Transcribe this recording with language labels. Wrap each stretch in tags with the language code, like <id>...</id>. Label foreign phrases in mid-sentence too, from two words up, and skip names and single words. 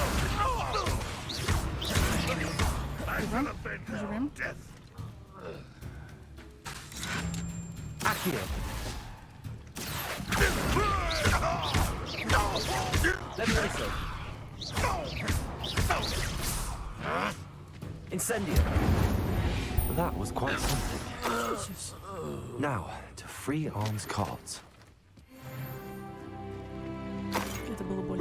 <ru>Живем.</ru> <en>Accio. Levioso. Incendio. That was quite something. Now, to free Arm's cards.</en> <ru>Это было больно.</ru>